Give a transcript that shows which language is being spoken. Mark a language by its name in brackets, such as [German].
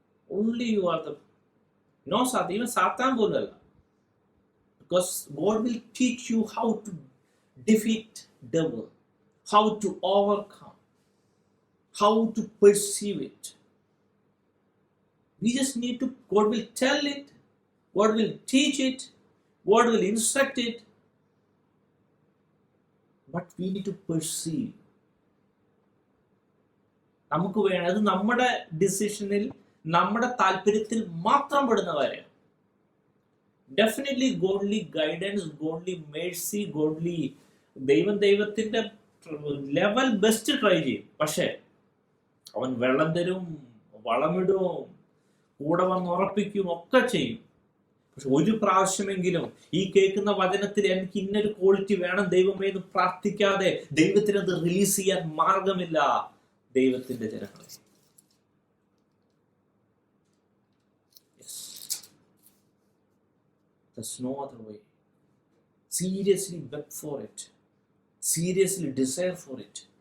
[English] Only you are the, no Satan, even Satan bolala, because God will teach you how to defeat devil, how to overcome, how to perceive it. We just need to, God will tell it, God will teach it, God will instruct it, but we need to perceive. [Malayalam] നമുക്ക് വേണം, അത് നമ്മുടെ ഡിസിഷനിൽ നമ്മുടെ താല്പര്യത്തിൽ മാത്രം പെടുന്ന കാര്യം. Definitely godly guidance, godly Mercy, godly ദൈവത്തിന്റെ level best try ചെയ്യും. പക്ഷെ അവൻ വെള്ളം തരും, വളമിടും, കൂടെ വന്ന് ഉറപ്പിക്കും, ഒക്കെ ചെയ്യും. പക്ഷെ ഒരു പ്രാവശ്യമെങ്കിലും ഈ കേൾക്കുന്ന വചനത്തിൽ എനിക്ക് ഇന്നൊരു ക്വാളിറ്റി വേണം ദൈവമേ എന്ന് പ്രാർത്ഥിക്കാതെ ദൈവത്തിനത് റിലീസ് ചെയ്യാൻ മാർഗമില്ല. ദൈവത്തിന്റെ ജനങ്ങളെ, [English] there's no other way. Seriously beg for it. Seriously desire for it.